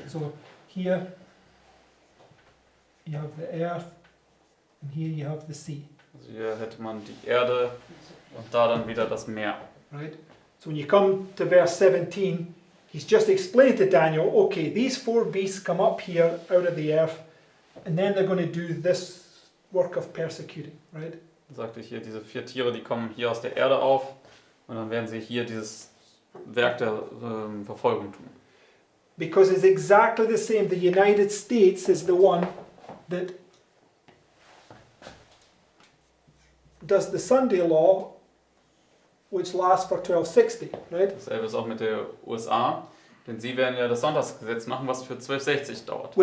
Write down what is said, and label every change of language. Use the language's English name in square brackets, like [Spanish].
[English] So here you have the earth, and here you have the sea, [German] also hier hätte man die Erde und da dann wieder das Meer. [English] right? So when you come to verse 17, he's just explained to Daniel, okay, these 4 beasts come up here out of the earth, and then they're going to do this work of persecuting, right? [German] Sagte ich hier, diese 4 Tiere, die kommen hier aus der Erde auf und dann werden sie hier dieses Werk der Verfolgung tun. [English] Because it's exactly the same. The United States is the one that does the Sunday law, which lasts for 1260, right? [German] Dasselbe ist auch mit der USA, denn sie werden ja das Sonntagsgesetz machen, was für 1260 dauert.